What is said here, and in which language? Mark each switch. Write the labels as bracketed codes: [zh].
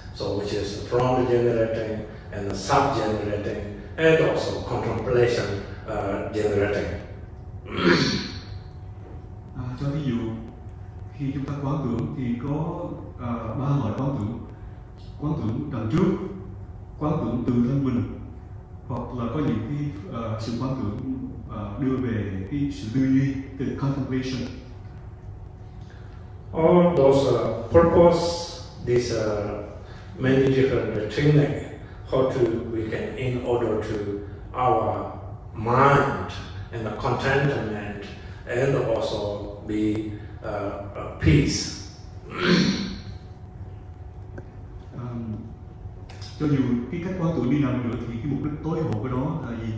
[en] So which is front generating and sub generating and also contemplation generating. [vi] Cho ví dụ khi chúng ta quán tưởng thì có ba loại quán tưởng đằng trước, quán tưởng từ thân mình, hoặc là có những cái sự quán tưởng đưa về cái sự tư duy, [en] the contemplation. All those purpose, these many different techniques how to we can in order to our mind and the contentment and also be peace. [vi] Cho dù cái cách quán tưởng đi nào nữa thì cái mục đích tối hậu của đó là gì?